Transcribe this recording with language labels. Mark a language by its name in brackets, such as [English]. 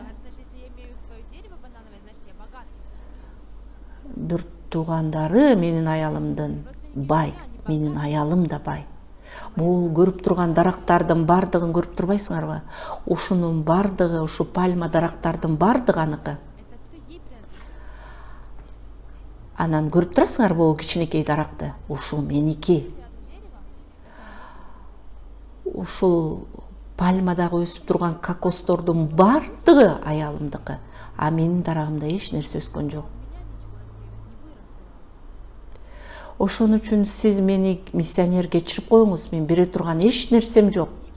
[Russian] Значит, если я имею свое дерево банановое, значит, я богатый. [Kyrgyz] Бир туугандары менин аялымдын бай, менин аялым да бай. Бул көрүп турган дарактардын бардыгын көрүп турбайсыңарбы? Ушунун бардыгы, ушу пальма дарактардын бардыгы аныкы. [Russian] Это все ей принадлежит. [Kyrgyz] Анан көрүп турасыңарбы о кичинекей даракты? Ушул меники. Ушул пальмадагы өсүп турган кокостордун бардыгы аялымдыкы. А менин дарагымда эч нерсе өскөн жок. [Russian] У меня ничего не выросло. [Kyrgyz] Ошон үчүн сиз мени миссионерге чыгып коюңуз, мен бере турган эч нерсем жок.